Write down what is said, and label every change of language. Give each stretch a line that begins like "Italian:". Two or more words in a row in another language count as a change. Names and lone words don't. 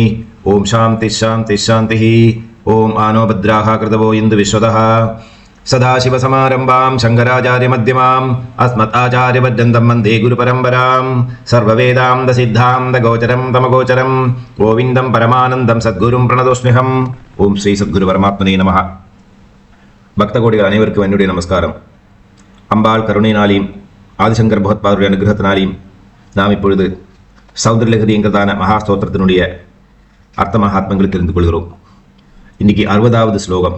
Sanskrit: ओं शान्तिः शान्तिः शान्तिः। ओं आनो भद्राः कृतवो इन्दु विश्वतः। सदाशिवसमारम्भां शङ्कराचार्यमध्यमाम् अस्मदाचार्यपर्यन्तं वन्दे गुरुपरम्परां। सर्ववेदान्तसिद्धान्तगोचरं तमगोचरं गोविन्दं परमानन्दं सद्गुरुं प्रणतोऽस्म्यहम्। ॐ श्री सद्गुरु परमात्मने नमः.
Tamil: பக்த கோடிகள் அனைவருக்கும் என்னுடைய நமஸ்காரம். அம்பாள் கருணையினாலையும் ஆதிசங்கர் பகவத்பாதருடைய அனுகிரகத்தினாலையும் நாம் இப்பொழுது சௌந்தரலஹரி என்கிறதான மகாஸ்தோத்திரத்தினுடைய அர்த்த மகாத்மங்களை தெரிந்து கொள்கிறோம். இன்னைக்கு 60வது ஸ்லோகம்.